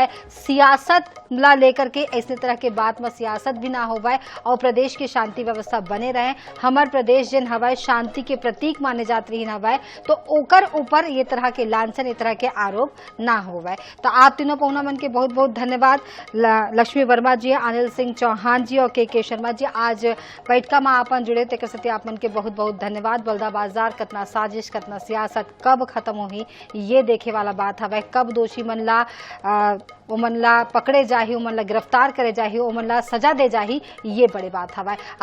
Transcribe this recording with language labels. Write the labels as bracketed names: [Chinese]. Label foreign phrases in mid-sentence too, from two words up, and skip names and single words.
[Chhattisgarhi] सियासत ला लेकर के ऐसे तरह के बात में सियासत भी ना होवे और प्रदेश की शांति व्यवस्था बने रहे। हमार प्रदेश जिन हवाए शांति के प्रतीक माने जात रही हवाए तो ओकर ऊपर ये तरह के लांछन, ये तरह के आरोप ना होवे। तो आप तीनों पहुना मन के बहुत बहुत धन्यवाद। लक्ष्मी वर्मा जी, अनिल सिंह चौहान जी और के शर्मा जी आज बैठका में आपन जुड़े ते सत्य आप मन के बहुत बहुत धन्यवाद। बलदाबाजार कतना साजिश, कतना सियासत कब खत्म होही ये देखे वाला बात हवे। कब दोषी मन ला पकड़े जाही, उमन ला गिरफ्तार करे जाही, उमन ला सजा दे जाही, ये बड़ी बात हवा।